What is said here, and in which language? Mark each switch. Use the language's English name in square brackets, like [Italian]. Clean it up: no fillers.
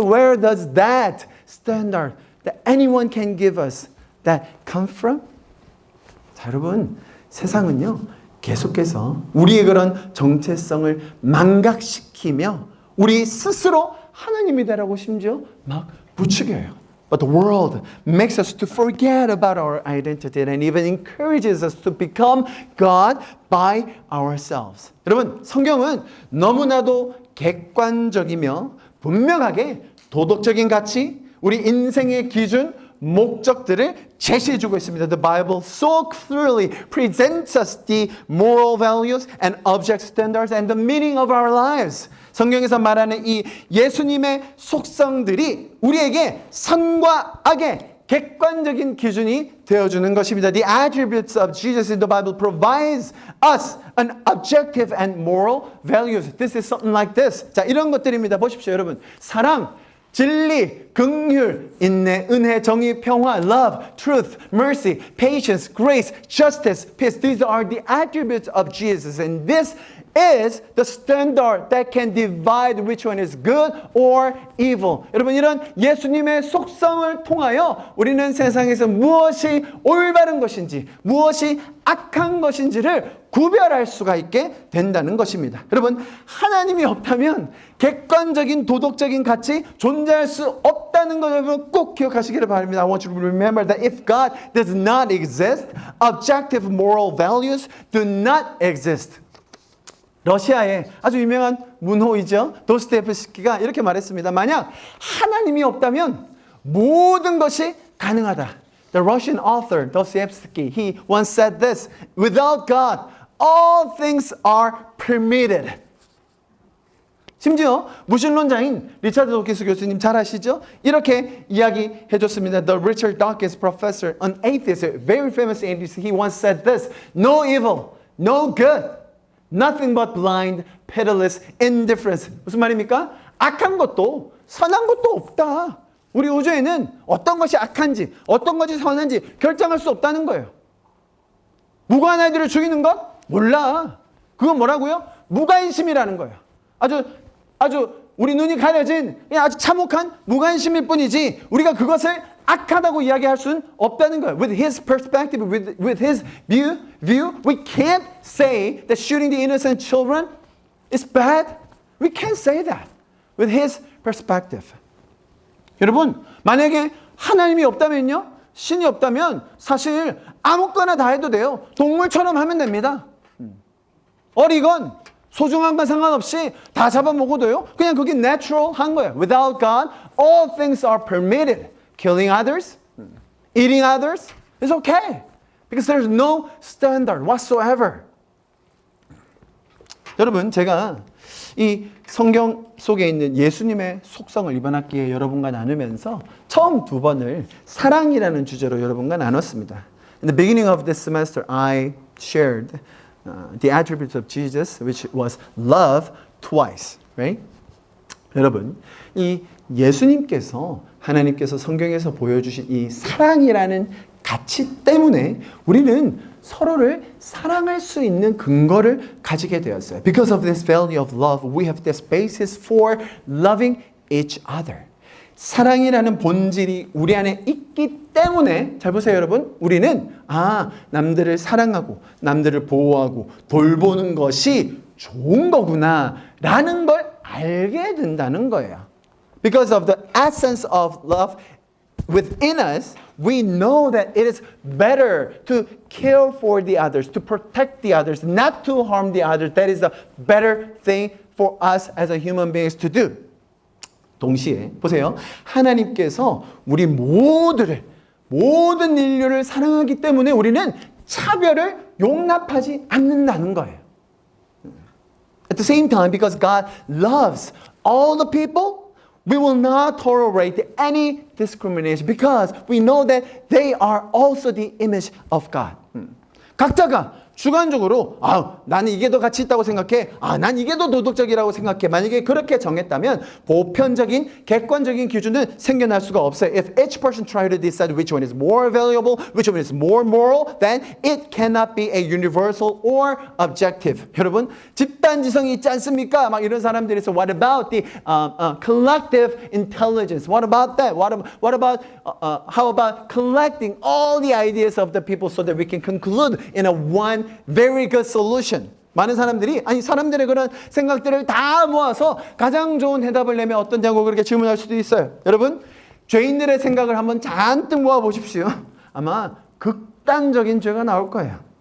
[English] Where does that standard that anyone can give us that come from? [Korean] 자, 여러분, 세상은요, 계속해서 우리의 그런 정체성을 망각시키며 우리 스스로 하나님이다라고 심지어 막 부추겨요. [English] But the world makes us to forget about our identity and even encourages us to become God by ourselves. [Korean] 여러분, 성경은 너무나도 객관적이며 분명하게 도덕적인 가치, 우리 인생의 기준, 목적들을 제시해주고 있습니다. [English] The Bible so clearly presents us the moral values and object standards and the meaning of our lives. [Korean] 성경에서 말하는 이 예수님의 속성들이 우리에게 선과 악의 객관적인 기준이 되어주는 것입니다. [English] The attributes of Jesus in the Bible provides us an objective and moral values. This is something like this. [Korean] 자, 이런 것들입니다. 보십시오, 여러분. 사랑, 진리, 긍휼, 인내, 은혜, 정의, 평화, [English] love, truth, mercy, patience, grace, justice, peace. These are the attributes of Jesus. And this is the standard that can divide which one is good or evil. [Korean] 여러분, 이런 예수님의 속성을 통하여 우리는 세상에서 무엇이 올바른 것인지, 무엇이 악한 것인지를 구별할 수가 있게 된다는 것입니다. 여러분, 하나님이 없다면 객관적인 도덕적인 가치 존재할 수 없다는 것 여러분 꼭 기억하시기를 바랍니다. [English] I want you to remember that if God does not exist, objective moral values do not exist. [Korean] 러시아의 아주 유명한 문호이죠. 도스토옙스키가 이렇게 말했습니다. 만약 하나님이 없다면 모든 것이 가능하다. [English] The Russian author Dostoevsky, he once said this, without God, all things are permitted. [Korean] 심지어 무신론자인 리차드 도키스 교수님 잘 아시죠? 이렇게 이야기해 줬습니다. [English] The Richard Dawkins professor, an atheist, a very famous atheist, he once said this, no evil, no good. Nothing but blind, pitiless indifference. [Korean] 무슨 말입니까? 악한 것도 선한 것도 없다. 우리 우주에는 어떤 것이 악한지 어떤 것이 선한지 결정할 수 없다는 거예요. 무고한 아이들을 죽이는 것? 몰라. 그건 뭐라고요? 무관심이라는 거예요. 아주 우리 눈이 가려진 그냥 아주 참혹한 무관심일 뿐이지 우리가 그것을 악하다고 이야기할 수는 없다는 거예요. [English] With his perspective, with his view, we can't say that shooting the innocent children is bad. We can't say that with his perspective. [Korean] 여러분, 만약에 하나님이 없다면요, 신이 없다면 사실 아무거나 다 해도 돼요. 동물처럼 하면 됩니다. 어리건 소중한 건 상관없이 다 잡아먹어도요. 그냥 그게 natural한 거예요. [English] Without God, all things are permitted. Killing others, eating others is okay because there's no standard whatsoever. [Korean] 여러분, 제가 이 성경 속에 있는 예수님의 속성을 이번 학기에 여러분과 나누면서 처음 두 번을 사랑이라는 주제로 여러분과 나눴습니다. [English] In the beginning of this semester, I shared the attributes of Jesus, which was love twice, right? [Korean] 여러분, 이 예수님께서 하나님께서 성경에서 보여주신 이 사랑이라는 가치 때문에 우리는 서로를 사랑할 수 있는 근거를 가지게 되었어요. [English] Because of this value of love, we have this basis for loving each other. [Korean] 사랑이라는 본질이 우리 안에 있기 때문에 잘 보세요, 여러분. 우리는 남들을 사랑하고 남들을 보호하고 돌보는 것이 좋은 거구나라는 걸 알게 된다는 거예요. [English] Because of the essence of love within us, we know that it is better to care for the others, to protect the others, not to harm the others. That is the better thing for us as a human beings to do. [Korean] 동시에 보세요. 하나님께서 우리 모든 인류를 사랑하기 때문에 우리는 차별을 용납하지 않는다는 거예요. [English] At the same time, because God loves all the people, we will not tolerate any discrimination because we know that they are also the image of God. [Korean] 각자가 주관적으로 나는 이게 더 가치 있다고 생각해. 난 이게 더 도덕적이라고 생각해. 만약에 그렇게 정했다면 보편적인 객관적인 기준은 생겨날 수가 없어요. [English] If each person try to decide which one is more valuable, which one is more moral, then it cannot be a universal or objective. [Korean] 여러분, 집단지성이 있지 않습니까? 막 이런 사람들이 있어. [English] What about the collective intelligence? What about that? What about how about collecting all the ideas of the people so that we can conclude in a one very good solution. [Korean] 많은 사람들이 사람들의 그런 생각들을 다 모아서 가장 좋은 해답을 내면 어떠냐고 그렇게 질문할 수도 있어요. 여러분, 죄인들의 생각을 한번 잔뜩 모아 보십시오. 아마 극단적인 죄가 나올 거예요.